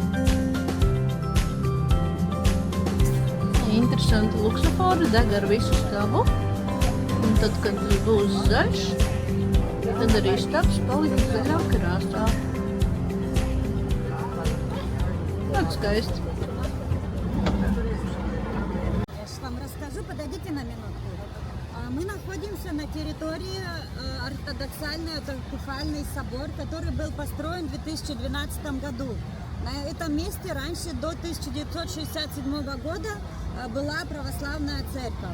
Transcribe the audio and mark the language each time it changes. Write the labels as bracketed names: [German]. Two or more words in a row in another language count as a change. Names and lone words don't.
[Latvian] Interesanti luksofori deg ar visu stabu. Un tad, kad būs zaļš, tad arī stabs paliks zaļā krāsā. Ļoti skaisti. [Russian] Вам расскажу, подойдите на минутку. Мы находимся на территории ортодоксальный автокефальный собор, который был построен в 2012 году. На этом месте раньше до 1967 года была православная церковь.